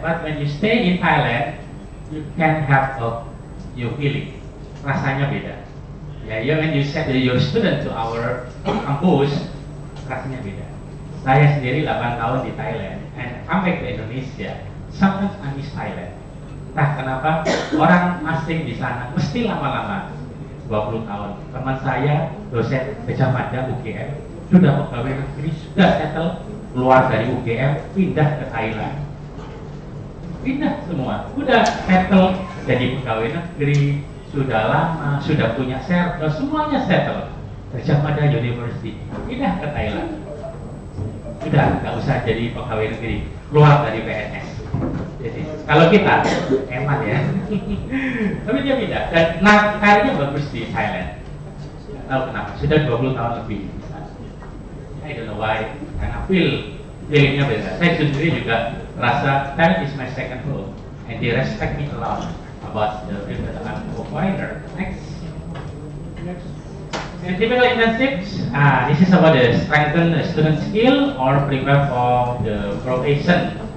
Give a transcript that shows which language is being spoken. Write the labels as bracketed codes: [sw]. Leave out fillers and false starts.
[en] But when you stay in Thailand, you can have your feeling. [id] Rasanya beda. Ya, [en] when you send your student to our campus, [id] rasanya beda. Saya sendiri 8 tahun di Thailand, [en] and come back to Indonesia. Sometimes I miss Thailand. [id] Entah kenapa orang asing di sana mesti lama-lama 20 tahun. Teman saya dosen Gajah Mada UGM sudah pegawai negeri, sudah settle, keluar dari UGM pindah ke Thailand. Pindah semua, sudah settle jadi pegawai negeri, sudah lama, sudah punya server, semuanya settle. Gajah Mada University pindah ke Thailand. Sudah nggak usah jadi pegawai negeri, keluar dari PNS. Jadi kalau kita hemat ya, tapi dia pindah dan karirnya bagus di Thailand. tahu kenapa, sudah 20 tahun lebih. [en] I don't know why, [id] karena feelingnya beda. Saya sendiri juga rasa [en] that is my second home, and they respect me a lot about the field that I'm a provider. Next. And typical internships, this is about the strengthen the student skill or prepare for the profession.